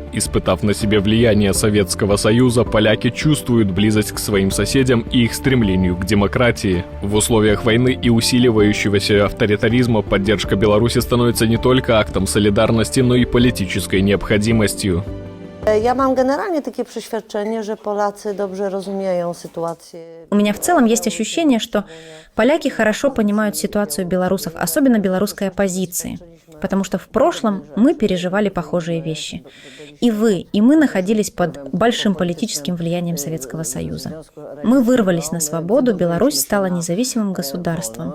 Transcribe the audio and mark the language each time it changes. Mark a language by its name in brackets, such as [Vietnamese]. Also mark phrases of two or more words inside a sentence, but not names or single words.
[Russian] Испытав на себе влияние Советского Союза, поляки чувствуют близость к своим соседям и их стремлению к демократии. В условиях войны и усиливающегося авторитаризма поддержка Беларуси становится не только актом солидарности, но и политической необходимостью. [Polish] Ja mam generalnie takie przeświadczenie, że Polacy dobrze rozumieją sytuację. [Russian] У меня в целом есть ощущение, что поляки хорошо понимают ситуацию белорусов, особенно белорусской оппозиции, потому что в прошлом мы переживали похожие вещи. И вы, и мы находились под большим политическим влиянием Советского Союза. Мы вырвались на свободу, Беларусь стала независимым государством.